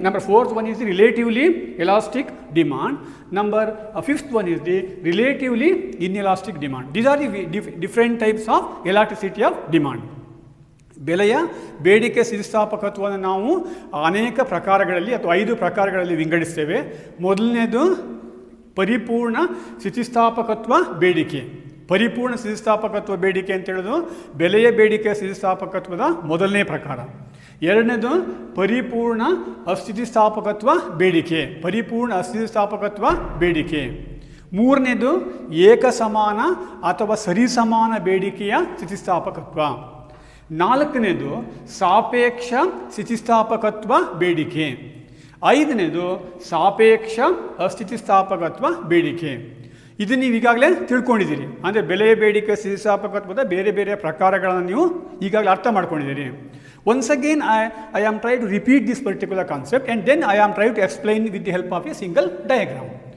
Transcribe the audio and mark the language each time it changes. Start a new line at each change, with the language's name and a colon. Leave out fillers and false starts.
English: Fourth one is the relatively elastic demand. Fifth one is the relatively inelastic demand. These are the different types of elasticity of demand.
Kannada: ಬೆಲೆಯ ಬೇಡಿಕೆ ಸ್ಥಿತಿಸ್ಥಾಪಕತ್ವವನ್ನು ನಾವು ಅನೇಕ ಪ್ರಕಾರಗಳಲ್ಲಿ ಅಥವಾ 5 ಪ್ರಕಾರಗಳಲ್ಲಿ ವಿಂಗಡಿಸ್ತೇವೆ. ಮೊದಲನೇದು ಪರಿಪೂರ್ಣ ಸ್ಥಿತಿಸ್ಥಾಪಕತ್ವ ಬೇಡಿಕೆ. ಪರಿಪೂರ್ಣ ಸ್ಥಿತಿಸ್ಥಾಪಕತ್ವ ಬೇಡಿಕೆ ಅಂತ ಹೇಳೋದು ಬೆಲೆಯ ಬೇಡಿಕೆ ಸ್ಥಿತಿಸ್ಥಾಪಕತ್ವದ ಮೊದಲನೇ ಪ್ರಕಾರ. ಎರಡನೇದು ಪರಿಪೂರ್ಣ ಅಸ್ಥಿತಿಸ್ಥಾಪಕತ್ವ ಬೇಡಿಕೆ. ಪರಿಪೂರ್ಣ ಅಸ್ಥಿತಿಸ್ಥಾಪಕತ್ವ ಬೇಡಿಕೆ. ಮೂರನೇದು ಏಕಸಮಾನ ಅಥವಾ ಸರಿಸಮಾನ ಬೇಡಿಕೆಯ ಸ್ಥಿತಿಸ್ಥಾಪಕತ್ವ. ನಾಲ್ಕನೇದು ಸಾಪೇಕ್ಷ ಸ್ಥಿತಿಸ್ಥಾಪಕತ್ವ ಬೇಡಿಕೆ. ಐದನೇದು ಸಾಪೇಕ್ಷ ಅಸ್ಥಿತಿಸ್ಥಾಪಕತ್ವ ಬೇಡಿಕೆ. ಇದು ನೀವು ಈಗಾಗಲೇ ತಿಳ್ಕೊಂಡಿದ್ದೀರಿ. ಅಂದರೆ ಬೆಲೆಯ ಬೇಡಿಕೆ ಸ್ಥಿತಿಸ್ಥಾಪಕತ್ವದ ಬೇರೆ ಬೇರೆ ಪ್ರಕಾರಗಳನ್ನು ನೀವು ಈಗಾಗಲೇ ಅರ್ಥ ಮಾಡ್ಕೊಂಡಿದ್ದೀರಿ.
English: Once again, I am trying to repeat this particular concept, and then I am trying to explain with the help of a single diagram.